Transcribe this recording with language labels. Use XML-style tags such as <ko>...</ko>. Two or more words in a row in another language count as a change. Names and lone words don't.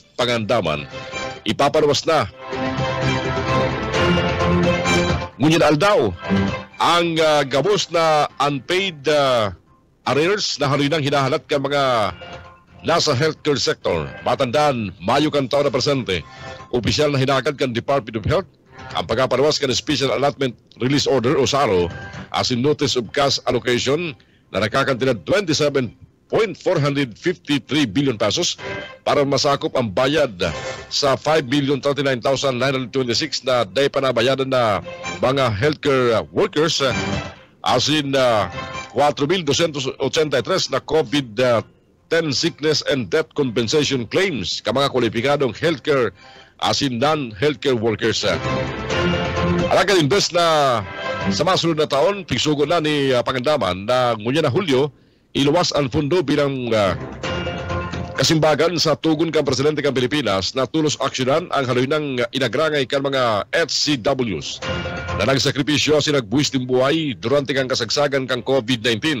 <bik>Pangandaman, ipapaluwas na ngunyan aldaw ang gabos na</bik> <en>unpaid arrears</en> <bik>na halinang hinahalat ka mga nasa</bik> <en>healthcare sector.</en> <bik>Matandaan, Mayo kan taon na presente, opisyal na hinagad kan Department of Health ang pagpapaluwas kan Special Allotment Release Order o SARO as in Notice of Cash Allocation na nakakantinag 27.453 billion pesos para masakop ang bayad sa 5,039,926 na day panabayadan na mga</bik> <en>healthcare workers</en> <bik>as in 4,283 na</bik> <en>COVID-10 sickness and death compensation claims</en> <bik>ka mga kwalipikadong healthcare as in</bik> <en>non-healthcare workers.</en> <bik>Alagad imbes na sa masunod na taon, pigsugo na ni Pangandaman na ngunyan na Hulyo, iluwas ang fundo bilang kasimbagan sa tugon kang presidente kang Pilipinas na tulos aksyonan ang haloy ng inagrangay kang mga HCWs na nagsakripisyo si nagbuwis ng buhay durante kang kasagsagan kang COVID-19.</bik>